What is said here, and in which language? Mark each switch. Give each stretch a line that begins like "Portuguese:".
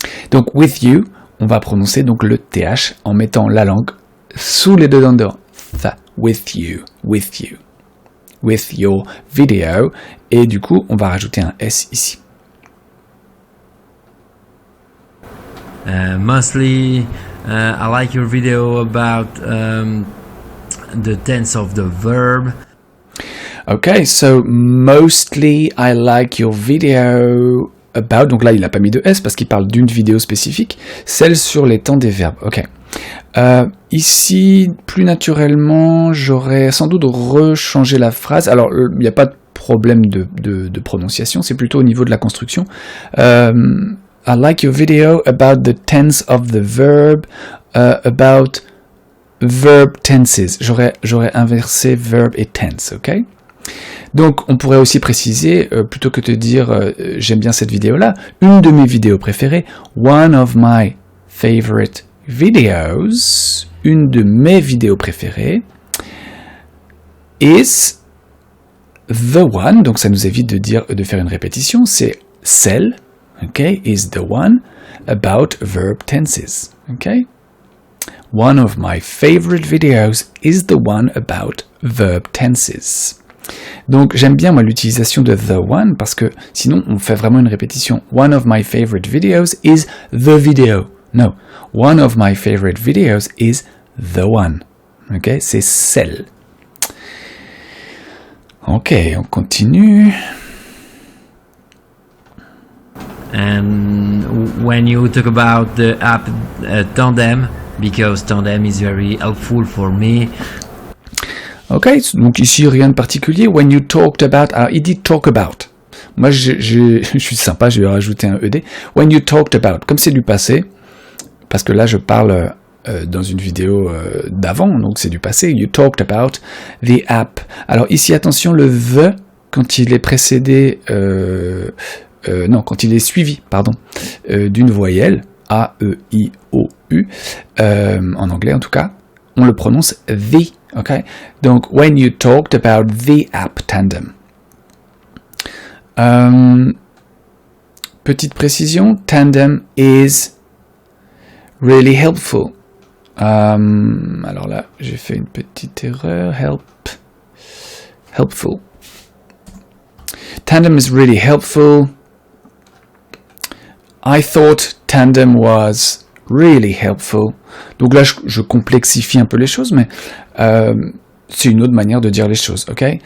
French: Donc with you, on va prononcer donc le TH en mettant la langue sous les deux dents dehors.
English: The, with you, with you. With your video,
French: et du coup on va rajouter un S ici.
English: Mostly I like your video about the tense of the verb. Okay, so mostly I like your video about,
French: donc là il n'a pas mis de S parce qu'il parle d'une vidéo spécifique, celle sur les temps des verbes. Ok. Ici, plus naturellement, j'aurais sans doute rechangé la phrase. Alors, il n'y a pas de problème de prononciation, c'est plutôt au niveau de la construction.
English: I like your video about the tense of the verb, about verb tenses.
French: J'aurais inversé verb et tense, ok? Donc, on pourrait aussi préciser, plutôt que de dire j'aime bien cette vidéo-là, une de mes vidéos préférées,
English: one of my favorite videos,
French: une de mes vidéos préférées,
English: is the one,
French: donc ça nous évite de faire une répétition, c'est celle, ok,
English: is the one about verb tenses,
French: ok.
English: One of my favorite videos is the one about verb tenses.
French: Donc j'aime bien moi l'utilisation de the one parce que sinon on fait vraiment une répétition.
English: One of my favorite videos is the video. No, one of my favorite videos is the one.
French: Ok, c'est celle. Ok, on continue.
English: And when you talk about the app Tandem, because Tandem is very helpful for me.
French: Ok, donc ici rien de particulier.
English: When you talked about,
French: alors il dit
English: talk about.
French: Moi je suis sympa, je vais rajouter un ED.
English: When you talked about,
French: comme c'est du passé, parce que là je parle dans une vidéo d'avant, donc c'est du passé.
English: You talked about the app.
French: Alors ici attention, le the quand il est précédé, quand il est suivi, d'une voyelle A, E, I, O, U, en anglais en tout cas, on le prononce the.
English: Okay, donc when you talked about the app Tandem.
French: Petite précision,
English: Tandem is really helpful.
French: Alors là, j'ai fait une petite erreur.
English: Helpful. Tandem is really helpful. I thought Tandem was really helpful.
French: Donc là, je complexifie un peu les choses, mais c'est une autre manière de dire les choses, ok?